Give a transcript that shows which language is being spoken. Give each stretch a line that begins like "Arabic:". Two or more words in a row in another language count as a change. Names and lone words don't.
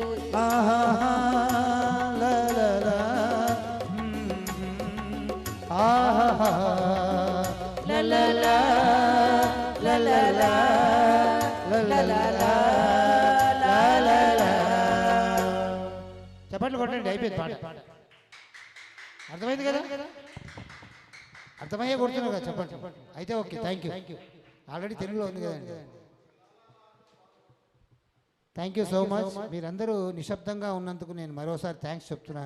Telugu: ஆஹா, லா லா லா, ஆஹா, லா லா லா, லா லா லா, லா லா லா, லா லா லா. చప్పట్లు కొట్టండి, అయిపోయింది పాట. అర్థమైంది కదా? అర్థమయ్యే కొడుతున్నారు కదా, చెప్పండి. అయితే ఓకే,
English: thank you.
Telugu: ఆల్రెడీ తెలుగులో ఉంది కదండి.
English: thank you so much.
Telugu: మీరందరూ నిశ్శబ్దంగా ఉన్నందుకు నేను మరోసారి థ్యాంక్స్ చెప్తున్నాను.